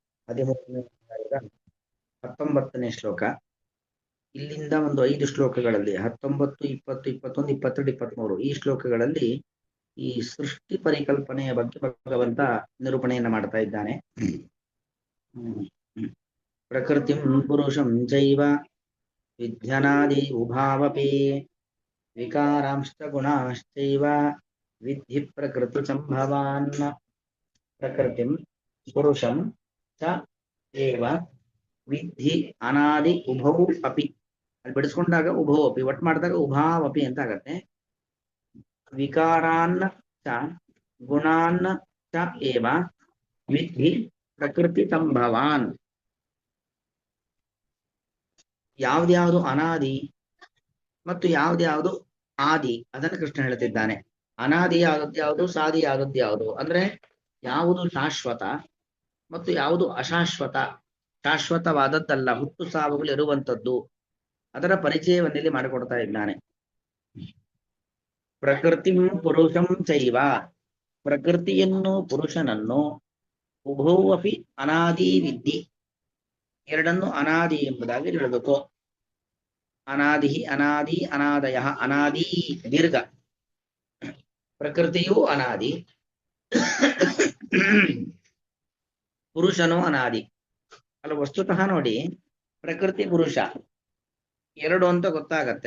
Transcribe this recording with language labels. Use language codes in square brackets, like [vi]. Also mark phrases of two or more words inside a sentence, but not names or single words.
[kn] 13ನೇ ಅಧ್ಯಾಯದ 19ನೇ ಶ್ಲೋಕ. ಇಲ್ಲಿಂದ ಒಂದು 5 ಶ್ಲೋಕಗಳಲ್ಲಿ 19, 20, 21, 22, 23 ಈ ಶ್ಲೋಕಗಳಲ್ಲಿ ಈ ಸೃಷ್ಟಿ ಪರಿಕಲ್ಪನೆಯ ಬಗ್ಗೆ ಭಗವಂತ ನಿರೂಪಣೆಯನ್ನ ಮಾಡ್ತಾ ಇದ್ದಾನೆ. [sa] ಪ್ರಕೃತಿಂ ಪುರುಷಂ ಚೈವ ವಿದ್ಯನಾದಿ ಉಭಾವಪಿ ವಿಕಾರಾಂಶ್ಚ ಗುಣಾಶ್ಚೈವ ವಿದ್ಧಿ ಪ್ರಕೃತಿ ಸಂಭವಾನ್. ಪ್ರಕೃತಿಂ ಪುರುಷಂ ಚ ಏವ ವಿದ್ಧಿ ಅನಾದಿ ಉಭೌ ಅಪಿ. [kn] ಅಲ್ಲಿ ಬಿಡಿಸ್ಕೊಂಡಾಗ [sa] ಉಭೌ ಅಪಿ, [kn] ಒಟ್ಟು ಮಾಡಿದಾಗ ಉಭಾವಪಿ ಅಂತ ಆಗತ್ತೆ. [sa] ವಿಕಾರಾನ್ ಚ ಗುಣಾನ್ ಚ ಏವ ವಿದ್ಧಿ ಪ್ರಕೃತಿ ಸಂಭವಾನ್. [kn] ಯಾವ್ದ್ಯಾವುದು ಅನಾದಿ ಮತ್ತು ಯಾವ್ದ್ಯಾವುದು ಆದಿ ಅದನ್ನು ಕೃಷ್ಣ ಹೇಳ್ತಿದ್ದಾನೆ. ಅನಾದಿ ಆದದ್ಯಾವುದು, ಸಾದಿ ಆದದ್ಯಾವುದು ಅಂದ್ರೆ ಯಾವುದು ಶಾಶ್ವತ ಮತ್ತು ಯಾವುದು ಅಶಾಶ್ವತ. ಶಾಶ್ವತವಾದದ್ದಲ್ಲ, ಹುಟ್ಟು ಸಾವುಗಳು ಇರುವಂತದ್ದು, ಅದರ ಪರಿಚಯವನ್ನಿಲ್ಲಿ ಮಾಡಿಕೊಡ್ತಾ ಇದ್ದಾನೆ. [sa] ಪ್ರಕೃತಿ ಪುರುಷಂ ಚೈವ, [kn] ಪ್ರಕೃತಿಯನ್ನು ಪುರುಷನನ್ನು, [sa] ಉಭೌ ಅಪಿ ಅನಾದಿ ವಿದ್ಧಿ, [kn] ಎರಡನ್ನು ಅನಾದಿ ಎಂಬುದಾಗಿ ಹೇಳಬೇಕು. ಅನಾದಿ ಅನಾದಿ ಅನಾದಯ, ಅನಾದಿ ದೀರ್ಘ, ಪ್ರಕೃತಿಯೂ ಅನಾದಿ, ಪುರುಷನೂ ಅನಾದಿ. ಅಲ್ಲ ವಸ್ತುತಃ ನೋಡಿ, ಪ್ರಕೃತಿ ಪುರುಷ ಎರಡು ಅಂತ ಗೊತ್ತಾಗತ್ತೆ.